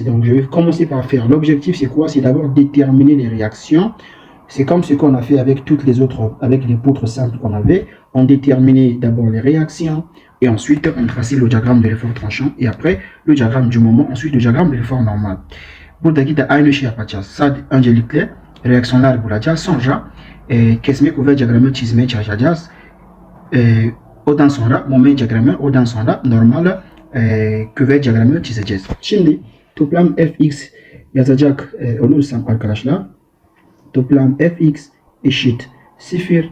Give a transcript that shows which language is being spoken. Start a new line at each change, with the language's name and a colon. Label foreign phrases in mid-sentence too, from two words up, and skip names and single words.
French: Donc, je vais commencer par faire. L'objectif, c'est quoi? C'est d'abord déterminer les réactions. C'est comme ce qu'on a fait avec toutes les autres, avec les poutres simples qu'on avait. On déterminait d'abord les réactions et ensuite on traçait le diagramme de l'effort tranchant et après le diagramme du moment, ensuite le diagramme de l'effort normal.
Turkish: Pour dakida aynı şey yapacağız. Sadece öncelikle reaksiyonlar bulacağız. Sonra kesme kuvvet diyagramı çizmeye çalışacağız. Ondan sonra moment diyagramı, ondan sonra normal kuvvet diyagramı çizeceğiz. Şimdi toplam fx yazacak olursam arkadaşlar, toplam fx eşit 0.